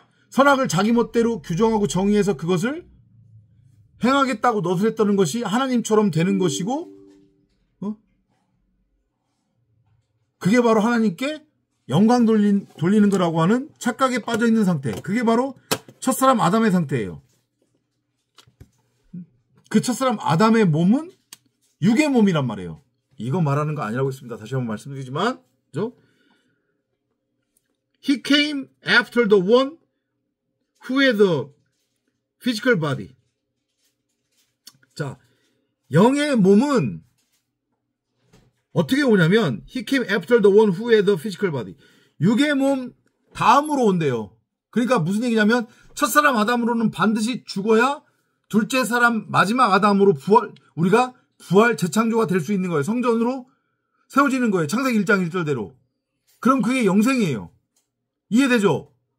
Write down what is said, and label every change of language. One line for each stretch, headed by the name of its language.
Korean: 선악을 자기 멋대로 규정하고 정의해서 그것을 행하겠다고 너스렸다는 것이 하나님처럼 되는 것이고, 그게 바로 하나님께 영광 돌리는 거라고 하는 착각에 빠져 있는 상태. 그게 바로 첫사람 아담의 상태예요. 그 첫사람 아담의 몸은 육의 몸이란 말이에요. 이거 말하는 거 아니라고 했습니다. 다시 한번 말씀드리지만, 그죠?
English: He came after the one who had the physical body.
Korean: 자, 영의 몸은 어떻게 오냐면
English: He came after the one who had the physical body.
Korean: 육의 몸 다음으로 온대요. 그러니까 무슨 얘기냐면 첫사람 아담으로는 반드시 죽어야 둘째 사람 마지막 아담으로 우리가 부활 재창조가 될 수 있는 거예요. 성전으로 세워지는 거예요. 창세기 1장 1절대로. 그럼 그게 영생이에요. 이해되죠?